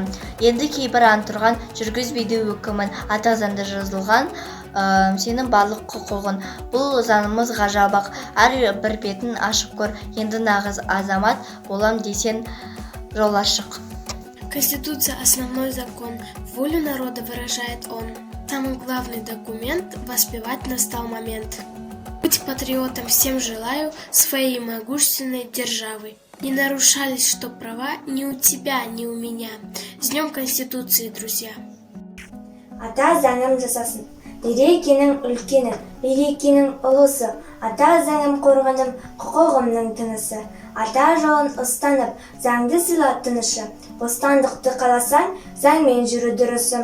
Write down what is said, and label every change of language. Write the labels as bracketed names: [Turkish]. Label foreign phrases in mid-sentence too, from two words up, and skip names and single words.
[Kazakh] Енді кейбір антұрған жүргізбейді өкімін, ата заңда жазылған сенің барлық құқығын. Бұл заңымыз ғажабақ, әр бір бетін ашып көр, енді нағыз азамат болам десен жол ашық. [Russian] Конституция – основной закон, волю народа выражает он. Самый главный документ – воспевать настал момент. Быть патриотом всем желаю, своей могущественной державы. Не нарушались, что права ни у тебя, ни у меня. С Днем Конституции, друзья! [Kazakh] Ата заңым жасасын, берекенің үлкені, берекенің ұлысы. Ата заңым қорғаным, құқығымның тынысы. Ата жолын ұстанып, заңды сыйла тынышы. Бостандықты қаласаң, заңмен жүру дұрысы.